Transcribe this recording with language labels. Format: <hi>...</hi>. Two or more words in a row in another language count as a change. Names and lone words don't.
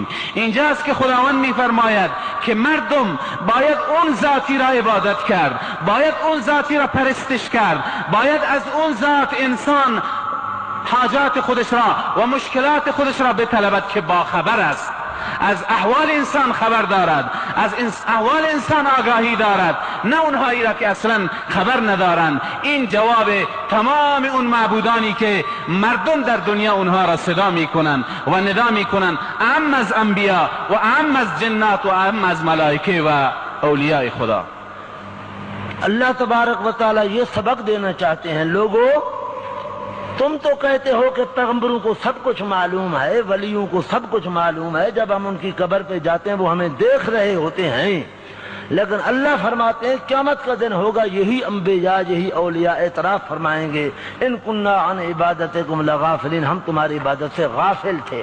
<fa>اینجاست که خداوند میفرماید که مردم باید اون ذاتی را عبادت کرد، باید اون ذاتی را پرستش کرد، باید از اون ذات انسان حاجات خودش را و مشکلات خودش را بطلبد که باخبر است، از احوال انسان خبر دارد، از احوال انسان آگاهی دارد، نه اونهایی را که اصلا خبر ندارند. این جواب تمام اون معبودانی که مردم در دنیا اونها را صدا میکنند و ندا میکنند، اعم از انبیا و اعم از جنات و اعم از ملائکه و اولیاء خدا.</fa> <ur>اللہ تبارک و تعالی یہ سبق دینا چاہتے ہیں، لوگوں تم تو کہتے ہو کہ پیغمبروں کو سب کچھ معلوم ہے، ولیوں کو سب کچھ معلوم ہے، جب ہم ان کی قبر پہ جاتے ہیں وہ ہمیں دیکھ رہے ہوتے ہیں، لیکن اللہ فرماتے ہیں قیامت کا دن ہوگا، یہی انبیاء، یہی اولیاء اعتراف فرمائیں گے</ur> <ar>ان کننا عن عبادتکم لغافلین،</ar> <ur>ہم تمہاری عبادت سے غافل تھے۔</ur>